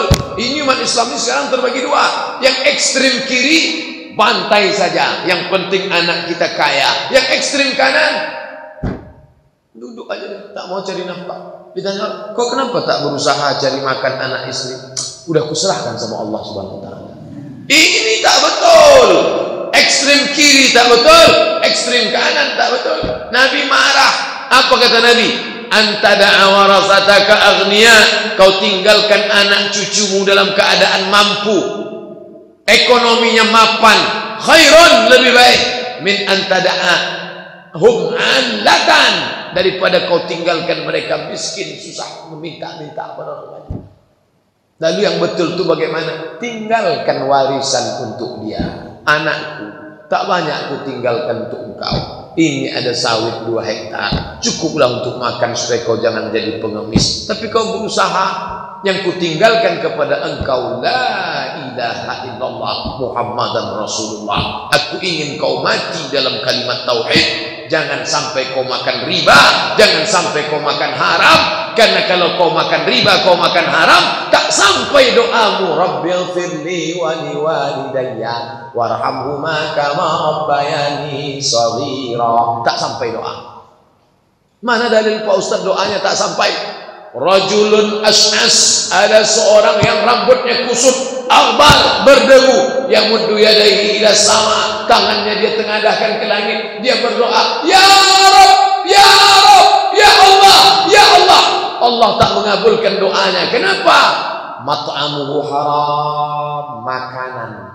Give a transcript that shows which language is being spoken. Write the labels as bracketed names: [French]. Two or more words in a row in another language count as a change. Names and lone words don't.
[Malay] Ini umat Islam ini sekarang terbagi dua. Yang ekstrim kiri bantai saja, yang penting anak kita kaya. Yang ekstrim kanan duduk aja, tak mau cari nafkah. Ditanya, kok kenapa tak berusaha cari makan anak istri? Udah kuserahkan sama Allah Subhanahu wa taala. Ini tak betul. Ekstrim kiri tak betul, ekstrim kanan tak betul. Nabi marah. Apa kata Nabi? [Arabic] أن تدع ورثتك أغنياء, [Malay] kau tinggalkan anak cucumu dalam keadaan mampu, ekonominya mapan, khairun, lebih baik, [Arabic] من أن تدعهم عالة, [Malay] daripada kau tinggalkan mereka miskin, susah, meminta-minta pada orang lain. Lalu yang betul itu bagaimana? Tinggalkan warisan untuk dia. Anakku, tak banyak aku tinggalkan untuk engkau. Ini ada sawit 2 hektar, cukuplah untuk makan supaya kau jangan jadi pengemis. Tapi kau berusaha, yang kutinggalkan kepada engkau [Arabic] لا إله إلا الله محمدا رسول الله. [Malay] Aku ingin kau mati dalam kalimat tauhid. Jangan sampai kau makan riba, jangan sampai kau makan haram. Karena kalau kau makan riba, kau makan haram, tak sampai doamu [Arabic] رب اغفر لي ولوالدي وارحمهما كما ربياني صغيرا. [Malay] Tak sampai doa. Mana dalil Pak Ustaz doanya tak sampai? [Arabic] رجل أشعث, [Malay] ada seorang yang rambutnya kusut, aghbar, berdebu, yang [Arabic] يمد يديه إلى السماء, [Malay] tangannya dia tengadahkan ke langit, dia berdoa, [Arabic] يا رب يا رب, يا الله يا الله. [Malay] Allah tak mengabulkan doanya. Kenapa? [Arabic] مطعمه حرام, makanan.